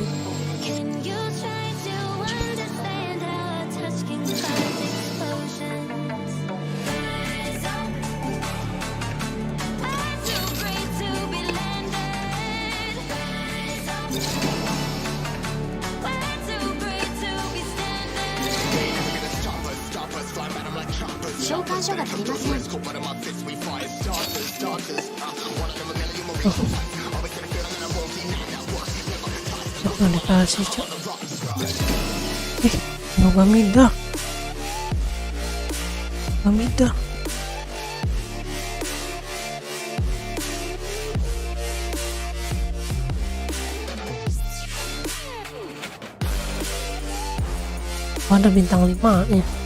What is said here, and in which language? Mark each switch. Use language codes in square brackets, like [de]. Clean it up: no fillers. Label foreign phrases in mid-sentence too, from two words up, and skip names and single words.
[en] Can you try to understand how a touch can cause explosions? Rise up. I'm too great to be landed. Rise up. We're too great to be standing. [ja] 召喚書が足りません。 [id] Cok, nggak dikasih, cok. Nogamiya. Nogamiya. Oh, ada bintang 5 nya.